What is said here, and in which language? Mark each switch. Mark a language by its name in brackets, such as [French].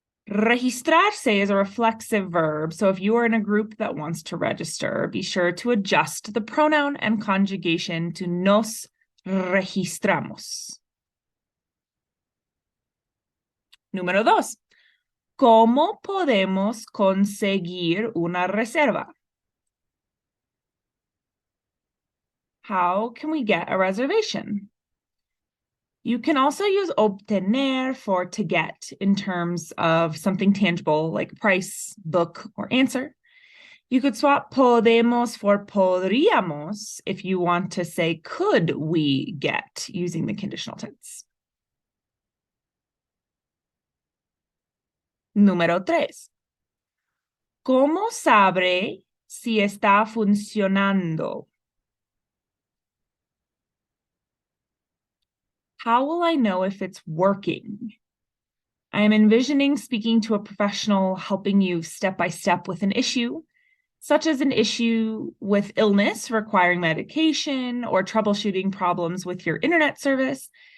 [English] Registrarse is a reflexive verb, so if you are in a group that wants to register, be sure to adjust the pronoun and conjugation to [Spanish] nos registramos. Número 2. ¿Cómo podemos conseguir una reserva? [English] How can we get a reservation? You can also use obtener for to get in terms of something tangible like price, book, or answer. You could swap podemos for podríamos if you want to say could we get using the conditional tense. [Spanish] Número 3. ¿Cómo sabré si está funcionando? [English] How will I know if it's working? I am envisioning speaking to a professional helping you step by step with an issue, such as an issue with illness requiring medication or troubleshooting problems with your internet service.